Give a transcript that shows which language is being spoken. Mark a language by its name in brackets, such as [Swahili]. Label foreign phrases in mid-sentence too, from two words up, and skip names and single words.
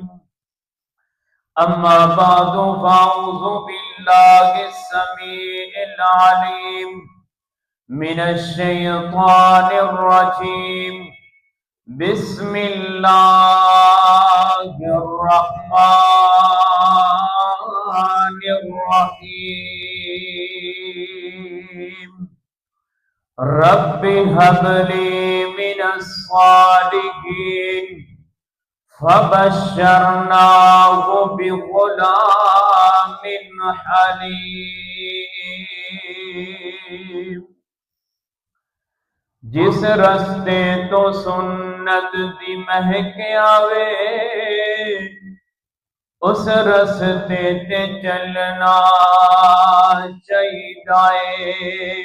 [Arabic] أما بعد فأعوذ بالله السميع العليم من الشيطان الرجيم. بسم الله الرحمن الرحيم. رب هب لي من الصالحين فبشرناه بغلام حليم. [Punjabi] ਜਿਸ ਰਸਤੇ ਤੋਂ ਸੁੰਨਤ ਦੀ ਮਹਿਕ ਆਵੇ ਉਸ ਰਸਤੇ ਤੇ ਚੱਲਣਾ ਚਾਹੀਦਾ।